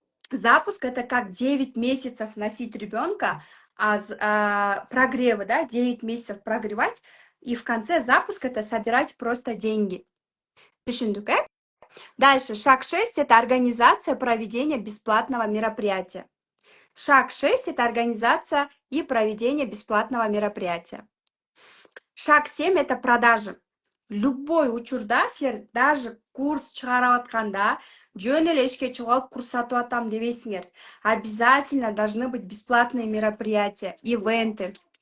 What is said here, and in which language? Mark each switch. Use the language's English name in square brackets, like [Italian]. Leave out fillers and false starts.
[Russian] Запуск – это как 9 месяцев носить ребенка, прогревы, да, 9 месяцев прогревать, и в конце запуска это собирать просто деньги. [Kyrgyz] Түшүндүк, [Russian] Дальше, шаг 6 – это организация проведения бесплатного мероприятия. Шаг 6 – это организация и проведение бесплатного мероприятия. Шаг 7 – это продажи. любой [Kyrgyz] учурда силер [Russian] даже [Kyrgyz] курс чыгарып атканда жөн эле ишке чыгып алып курс сатып атам дебейсиңер. [Russian] Обязательно должны быть бесплатные мероприятия, ивенты.